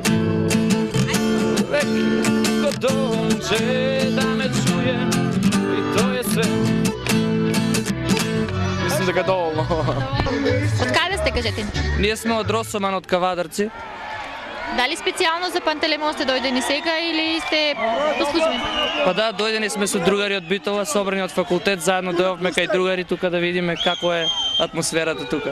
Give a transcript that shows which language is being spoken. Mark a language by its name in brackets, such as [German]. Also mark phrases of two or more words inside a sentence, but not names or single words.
[Serbian] Uvek ko dođe da me čuje i to je sve. [Macedonian] Мислам дека доволно. Од каде сте, кажете? Ние сме од Росоман, од Кавадарци. Дали специјално за Пантелеймон сте дојдени сега или сте по службени? Па да, дојдени сме со другари од Битола, собрани од факултет, заедно дојавме кај другари тука да видиме како е атмосферата тука.